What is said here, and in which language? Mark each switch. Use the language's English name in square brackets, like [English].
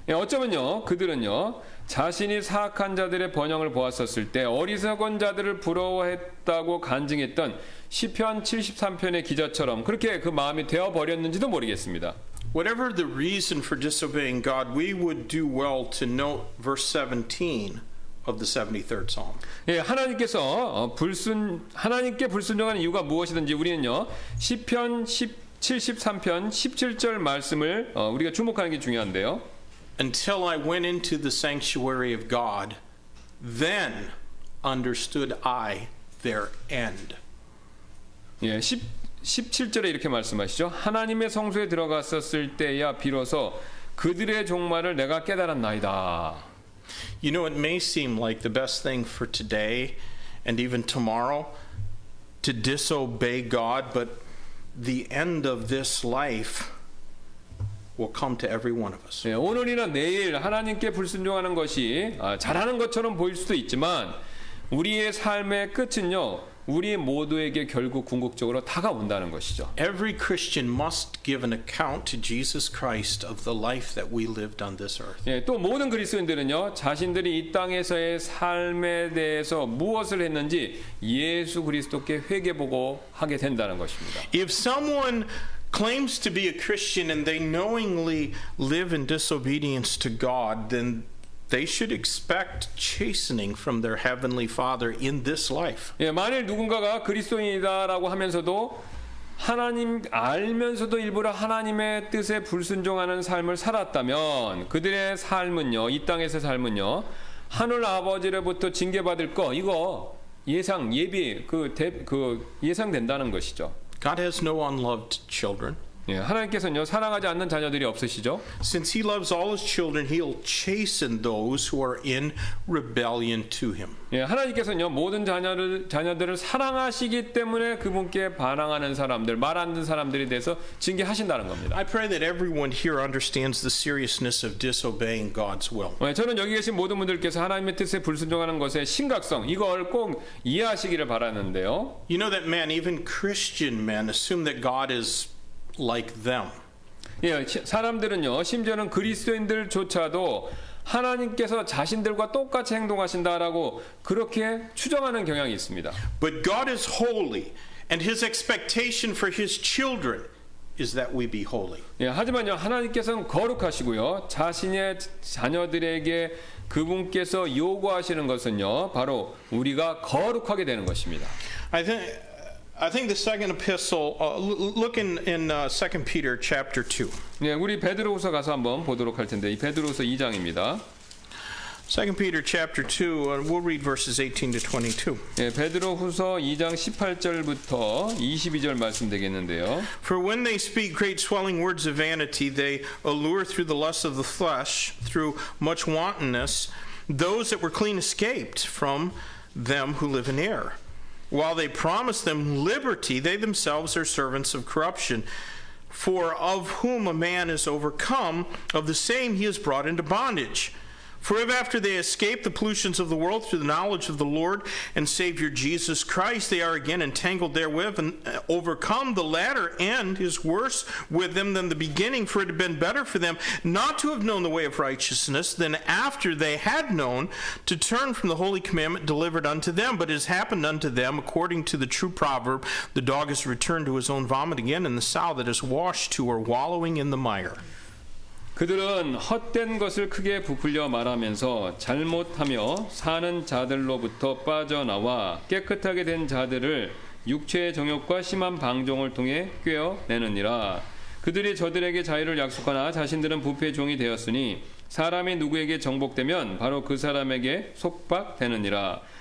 [Korean] 예, 어쩌면요, 그들은요, 자신이 사악한 자들의 번영을 보았었을 때 어리석은 자들을 부러워했다고 간증했던 시편 73편의 기자처럼 그렇게 그 마음이 되어버렸는지도 모르겠습니다. [English] Whatever the reason for disobeying God, we would do well to note verse 17 of the 73rd Psalm. [Korean] 예, 하나님께서 하나님께 불순종하는 이유가 무엇이든지 우리는요, 시편 73편 17절 말씀을 우리가 주목하는 게 중요한데요. [English] Until I went into the sanctuary of God, then understood I their end. [Korean] 예, 17절에 이렇게 말씀하시죠. 하나님의 성소에 들어갔었을 때야 비로소 그들의 종말을 내가 깨달았나이다. [English] You know, it may seem like the best thing for today and even tomorrow to disobey God, but the end of this life will come to every one of us. [Korean] 예, 오늘이나 내일 하나님께 불순종하는 것이 잘하는 것처럼 보일 수도 있지만 우리의 삶의 끝은요, 우리 모두에게 결국 궁극적으로 다가온다는 것이죠. [English] Every Christian must give an account to Jesus Christ of the life that we lived on this earth. [Korean] 예, 또 모든 그리스도인들은요, 자신들이 이 땅에서의 삶에 대해서 무엇을 했는지 예수 그리스도께 회개보고 하게 된다는 것입니다. [English] If someone claims to be a Christian and they knowingly live in disobedience to God, then they should expect chastening from their heavenly Father in this life. [Korean] 예, 만일 누군가가 그리스도인이다라고 하면서도 하나님 알면서도 일부러 하나님의 뜻에 불순종하는 삶을 살았다면 그들의 삶은요, 이 땅에서 삶은요, 하늘 아버지로부터 징계받을 거 이거 예비 예상된다는 것이죠. [English] God has no unloved children. [Korean] 예, 하나님께서는요, 사랑하지 않는 자녀들이 없으시죠? [English] Since he loves all his children, he'll chasten those who are in rebellion to him. [Korean] 예, 하나님께서는요, 모든 자녀들을 사랑하시기 때문에 그분께 반항하는 사람들, 말 안 듣는 사람들에 대해서 징계하신다는 겁니다. [English] I pray that everyone here understands the seriousness of disobeying God's will. [Korean] 예, 저는 여기 계신 모든 분들께서 하나님의 뜻에 불순종하는 것의 심각성, 이걸 꼭 이해하시기를 바라는데요. [English] You know that men, even Christian men, assume that God is like them. [Korean] 예, 사람들은요, 심지어는 그리스도인들조차도 하나님께서 자신들과 똑같이 행동하신다라고 그렇게 추정하는 경향이 있습니다. [English] But God is holy, and his expectation for his children is that we be holy. [Korean] 예, 하지만요, 하나님께서는 거룩하시고요, 자신의 자녀들에게 그분께서 요구하시는 것은요, 바로 우리가 거룩하게 되는 것입니다. [English] I think the second epistle, look in 2 Peter chapter 2. [Korean] 네, 우리 베드로후서 가서 한번 보도록 할 텐데 이 베드로후서 2장입니다. [English] 2 Peter chapter 2, we'll read verses 18 to 22. [Korean] 네, 베드로후서 2장 18절부터 22절 말씀 되겠는데요. [English] For when they speak great swelling words of vanity, they allure through the lust of the flesh, through much wantonness, those that were clean escaped from them who live in error. While they promise them liberty, they themselves are servants of corruption. For of whom a man is overcome, of the same he is brought into bondage. For if after they escape the pollutions of the world through the knowledge of the Lord and Savior Jesus Christ, they are again entangled therewith and overcome, the latter end is worse with them than the beginning. For it had been better for them not to have known the way of righteousness than after they had known to turn from the holy commandment delivered unto them. But it has happened unto them according to the true proverb, the dog is returned to his own vomit again, and the sow that is washed to her wallowing in the mire. [Korean] 그들은 헛된 것을 크게 부풀려 말하면서 잘못하며 사는 자들로부터 빠져나와 깨끗하게 된 자들을 육체의 정욕과 심한 방종을 통해 꿰어내느니라. 그들이 저들에게 자유를 약속하나 자신들은 부패의 종이 되었으니 사람이 누구에게 정복되면 바로 그 사람에게 속박되느니라.